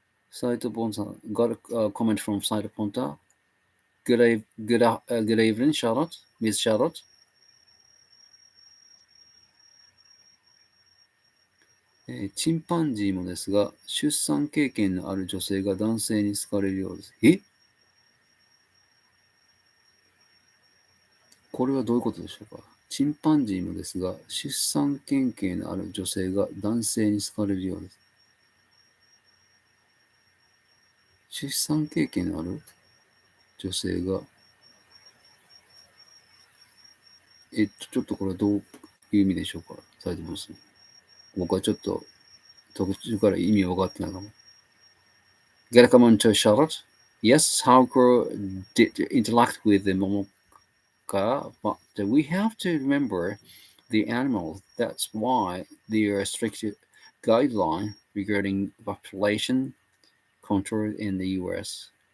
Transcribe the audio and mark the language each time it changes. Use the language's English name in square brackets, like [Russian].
[English] サイトポンさん got a comment from サイトポンタ good evening, Charlotte, Miss Charlotte. [Japanese] チンパンジーもですが、出産経験のある女性が男性に好かれるようです。これはどういうことでしょうか。チンパンジーもですが、出産経験のある女性が男性に好かれるようです。出産経験のある女性が、ちょっとこれはどういう意味でしょうか。されてます。僕はちょっと途中から意味分かってないかも。 [English] Gotta come on to Charlotte. Yes, Haruko did interact with the Momoka, but we have to remember the animals. That's why there are strict guidelines regarding population control in the US.